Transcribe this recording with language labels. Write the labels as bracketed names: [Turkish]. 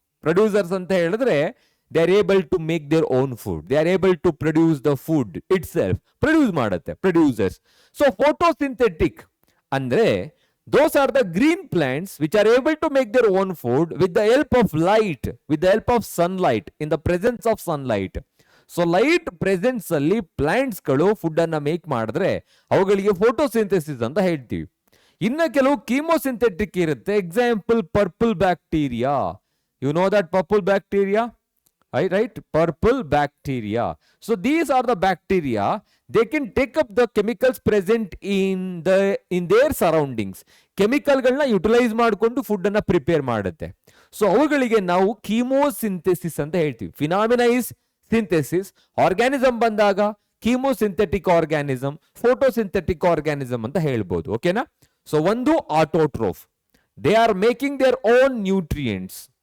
[English] producers [Kannada] ಅಂತ ಹೇಳಿದ್ರೆ [English] They are able to make their own food, they are able to produce the food itself. [Kannada] Produce ಮಾಡುತ್ತೆ, producers. [English] So photosynthetic ಅಂದ್ರೆ those are the green plants which are able to make their own food with the help of light, with the help of sunlight, in the presence of sunlight. [Kannada] So light presence ಅಲ್ಲಿ plants ಗಳು food ಅನ್ನ make ಮಾಡಿದ್ರೆ ಅವುಗಳಿಗೆ photosynthesis ಅಂತ ಹೇಳ್ತೀವಿ. ಇನ್ನ ಕೆಲವು ಕೀಮೋಸಿಂಥೆಟಿಕ್ ಇರುತ್ತೆ. Example purple bacteria. [English] You know that purple bacteria, right? Purple bacteria. So these are the bacteria. They can take up the chemicals present in their surroundings. [Kannada] Chemical ಗಳನ್ನ ಯುಟಿಲೈಸ್ ಮಾಡಿಕೊಂಡು ಫುಡ್ ಅನ್ನ ಪ್ರಿಪೇರ್ ಮಾಡುತ್ತೆ. So ಅವುಗಳಿಗೆ ನಾವು ಕೀಮೋಸಿಂಥೆಸಿಸ್ ಅಂತ ಹೇಳ್ತೀವಿ. [English] Phenomena is synthesis. [Kannada] Organism ಬಂದಾಗ ಕೀಮೋಸಿಂಥೆಟಿಕ್ organism, photosynthetic organism ಅಂತ ಹೇಳ್ಬೋದು. ಓಕೆನಾ? [English] So ಒಂದು autotroph, they are making their own nutrients.